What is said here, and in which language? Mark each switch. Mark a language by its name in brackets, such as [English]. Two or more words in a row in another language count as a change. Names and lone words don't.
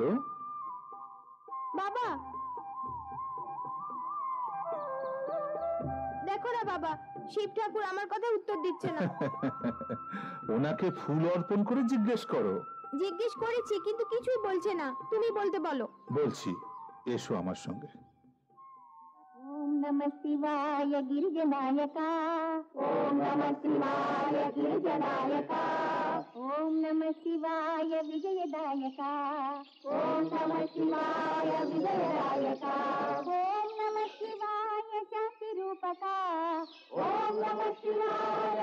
[Bangla] বাবা দেখো না বাবা শিব ঠাকুর আমার কথা উত্তর দিচ্ছে না ওনাকে ফুল অর্পণ করে জিজ্ঞেস করো। জিজ্ঞেস করেছি কিন্তু কিছুই বলছে না তুমি বলতে বলো বলছি, এসো আমার সঙ্গে। [Sanskrit] ओम नमः शिवाय गिरिजनायका ओम नमः शिवाय गिरिजनायका ओम नमः शिवाय विजयदायका ओम नमः शिवाय विजयदायका ओम नमः शिवाय शांति रूपका ओम नमः शिवाय